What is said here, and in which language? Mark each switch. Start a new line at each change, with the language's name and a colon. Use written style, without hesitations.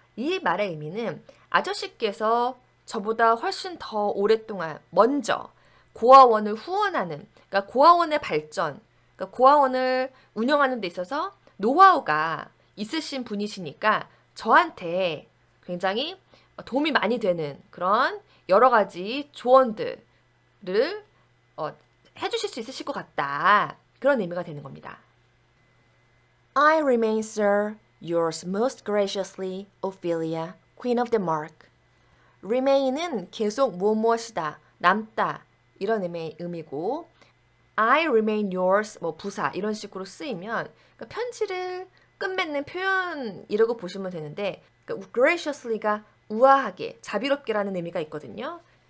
Korean: 이 말의 의미는 아저씨께서 저보다 훨씬 더 오랫동안 먼저 고아원을 후원하는, 그러니까 고아원의 발전, 그러니까 고아원을 운영하는 데 있어서 노하우가 있으신 분이시니까 저한테 굉장히 도움이 많이 되는 그런 여러 가지 조언들을 해주실 수 있으실 것 같다. 그런 의미가 되는 겁니다.
English: I remain, sir, yours most graciously, Ophelia, Queen of Denmark.
Korean: remain은 계속 무엇이다, 남다 이런 의미고
English: I remain yours,
Korean: 뭐 부사 이런 식으로 쓰이면 그러니까 편지를 끝맺는 표현이라고 보시면 되는데 그러니까 graciously가 우아하게, 자비롭게라는 의미가 있거든요.